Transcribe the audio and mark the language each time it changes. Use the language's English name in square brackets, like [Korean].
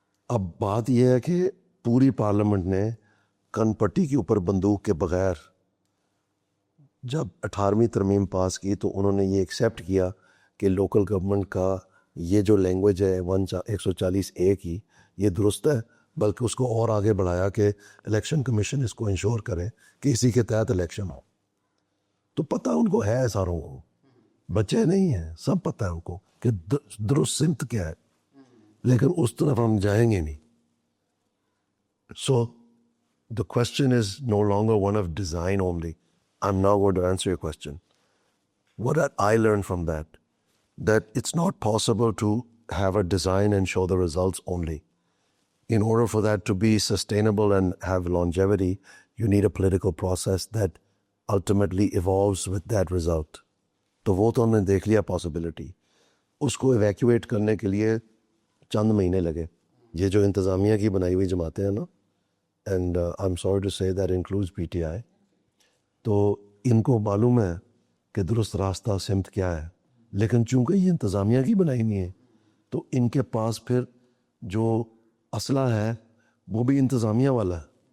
[Urdu] اب بات یہ ہے کہ پوری پارلیمنٹ نے کن پٹی کے اوپر بندوق کے بغیر جب 18ویں ترمیم پاس کی تو انہوں نے یہ ایکسیپٹ کیا کہ لوکل گورنمنٹ کا یہ جو لینگویج ہے 140A کی یہ درست ہے, بلکہ اس کو اور آگے بڑھایا کہ الیکشن کمیشن اس کو انشور کرے کہ اسی کے تحت الیکشن ہو. تو پتہ ان کو ہے, ساروں کو, بچے نہیں ہیں, سب پتہ ہے ان کو کہ درست سمت کیا ہے, لیکن اس طرف ہم جائیں گے نہیں. [English] So the question is no longer one of design only. I'm now going to answer your question. What did I learn from that? That it's not possible to have a design and show the results only. In order for that to be sustainable and have longevity, you need a political process that ultimately evolves with that result. [Urdu] تو وہ تو ہم نے دیکھ لیا possibility, اس کو evacuate کرنے کے لیے چند مہینے لگے. یہ جو انتظامیہ کی بنائی ہوئی جماعتیں ہیں نا, [English] and I am sorry to say that includes [Urdu] PTI, تو ان کو معلوم ہے کہ درست راستہ سمت کیا ہے, لیکن چونکہ یہ انتظامیہ کی بنائی نہیں ہے تو ان کے پاس پھر جو اسلحہ ہے وہ بھی انتظامیہ والا ہے.